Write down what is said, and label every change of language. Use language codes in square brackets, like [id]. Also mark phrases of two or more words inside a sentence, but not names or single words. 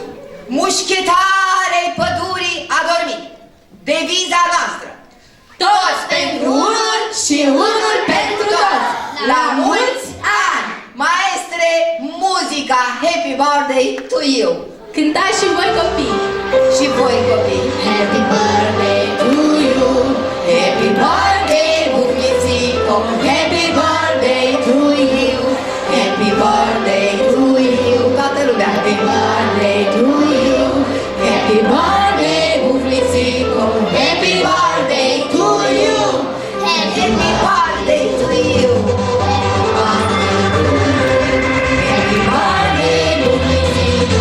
[ro] Mușchetarei pădurii a dormit! Deviza noastră! Toți pentru unul și unul pentru toți! La mulți ani! Maestre, muzica [en] Happy Birthday to you! [ro] Cântați și voi copii! Și voi copii! [en] Happy birthday to you! Happy birthday, buclicico! Happy birthday to you! Happy birthday to you! [ro] Toată lumea! [en] Happy birthday to you! Happy birthday, buclicico! Happy birthday to you! Happy birthday to you! Happy birthday, buclicico!